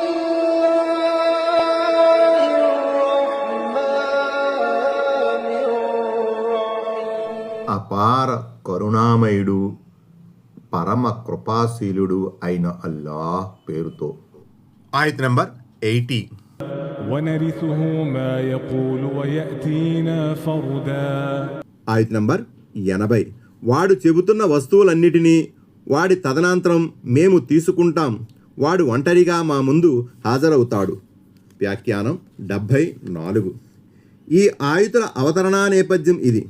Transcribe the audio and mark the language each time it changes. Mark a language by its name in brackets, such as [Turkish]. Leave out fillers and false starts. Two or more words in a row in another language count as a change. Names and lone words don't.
[Telugu] అపార కరుణామయుడు పరమ కృపాశీలుడు అయిన అల్లాహ్ పేరుతో. ఆయత్ నంబర్ 80. [Arabic] ونرثه ما يقول ويأتينا فردا. [Telugu] ఆయత్ నంబర్ 80. వాడు చెబుతున్న వస్తువులన్నిటినీ వాడి తదనంతరం మేము తీసుకుంటాం. వాడు ఒంటరిగా మా ముందు హాజరవుతాడు. వ్యాఖ్యానం 74. ఈ ఆయుతుల అవతరణా నేపథ్యం ఇది.